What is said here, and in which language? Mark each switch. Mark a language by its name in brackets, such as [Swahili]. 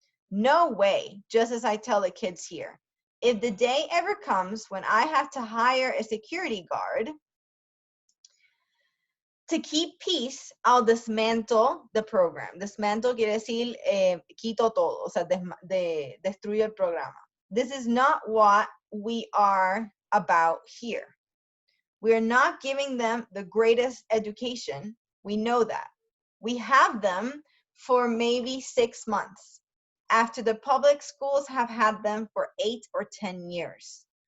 [English] No way, just as I tell the kids here. If the day ever comes when I have to hire a security guard to keep peace, I'll dismantle the program. [Spanish] Dismantle quiere decir quito todo, o sea, destruyo el programa. [English] This is not what we are about here. We are not giving them the greatest education. We know that. We have them for maybe 6 months, after the public schools have had them for 8 or 10 years.